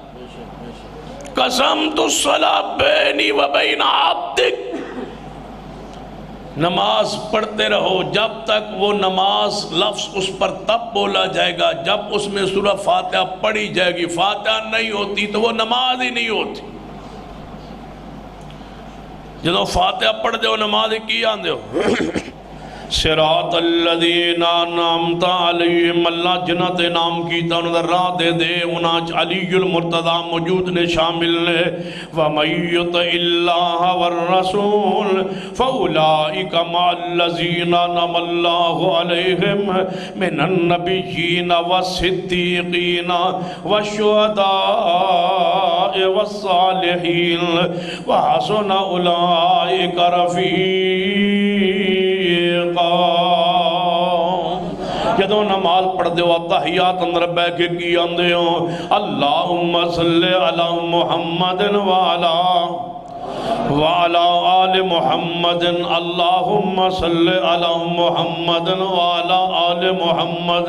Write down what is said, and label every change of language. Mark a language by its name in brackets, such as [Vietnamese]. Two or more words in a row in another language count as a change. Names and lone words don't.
[Arabic] قسمت الصلاۃ بینی و بین عبدک، [Urdu] نماز پڑھتے رہو جب تک وہ نماز لفظ اس پر تب بولا جائے گا جب اس میں سورہ فاتحہ پڑھی جائے گی۔ فاتحہ نہیں ہوتی تو وہ نماز ہی نہیں ہوتی۔ [Punjabi] جدو فاتحہ پڑھ دے ہو نماز کی آن دے ہو؟ [Arabic] صراط الذین انعمت علیہم، [Punjabi] اللہ جنہ تے نام کیتا انہوں راہ دے دے، انہاں علی المرتضیٰ موجود نے، شامل نے۔ [Arabic] وَمَن يُطِعِ اللَّهَ وَالرَّسُولَ فَأُولَٰئِكَ مَعَ الَّذِينَ أَنْعَمَ اللَّهُ عَلَيْهِمْ مِنَ النَّبِيِّينَ وَالصِّدِّيقِينَ وَالشُّهَدَاءِ والصالحین وحسن اولئک رفیقا۔ [Punjabi] جدو نماز پڑھ دے ہو تحیات اندر بے کے کی آندے ہو [Arabic] اللہم صلی علی محمد وعلا آل محمد اللہم صلی علی محمد وعلا آل محمد۔